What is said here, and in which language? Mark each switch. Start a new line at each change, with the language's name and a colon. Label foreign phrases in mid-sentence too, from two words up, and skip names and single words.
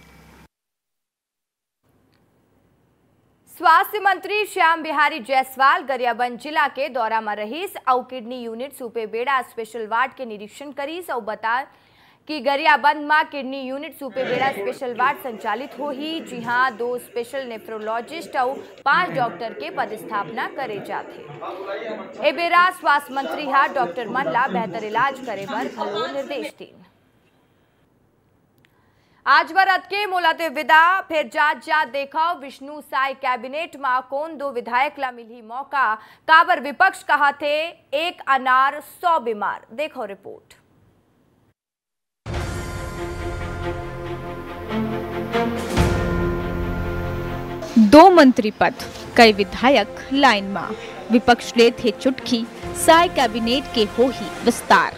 Chhattisgarhi: स्वास्थ्य मंत्री श्याम बिहारी जायसवाल गरियाबंद जिला के दौरा में रहीस और किडनी यूनिट सुपेबेड़ा स्पेशल वार्ड के निरीक्षण करीस और बता कि गरियाबंद में किडनी यूनिट सुपेबेड़ा स्पेशल वार्ड संचालित हो ही, जी हाँ 2 स्पेशल नेफ्रोलॉजिस्ट और 5 डॉक्टर के पदस्थापना करे जाते। ए बेरा स्वास्थ्य मंत्री हा डॉक्टर मन ला बेहतर इलाज करे पर घलो निर्देश दी। आज बरत के मोलाते विदा, फिर जात देखा विष्णु साई कैबिनेट में कौन 2 विधायक ला मिली मौका, काबर विपक्ष कहा थे 1 अनार 100 बीमार। देखो रिपोर्ट। दो मंत्री पद, कई विधायक लाइन में, विपक्ष ले थे चुटकी, साय कैबिनेट के हो ही विस्तार।